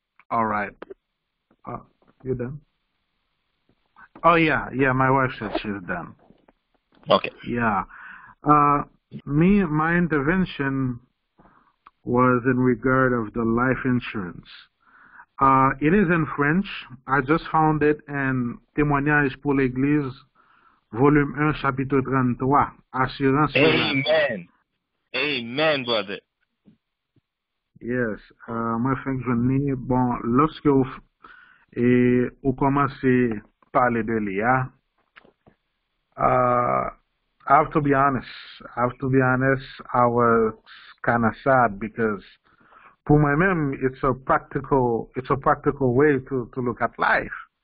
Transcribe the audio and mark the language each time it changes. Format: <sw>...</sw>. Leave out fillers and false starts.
<en>All right. You done? Oh, yeah. My wife said she's done. Okay. Yeah. My intervention was in regard of the life insurance. It is in French. I just found it in Témoignage pour l'Église, volume 1, chapitre 33.</en> <fr>Assurance.</fr> <en>Amen. Amen, brother. Yes.</en> <fr>Moi, bon, lorsque vous commencez à parler de l'IA,</fr> <en>I have to be honest. I was kind of sad because,</en> <fr>pour moi-même,</fr> <en>it's a practical way to look at life.</en>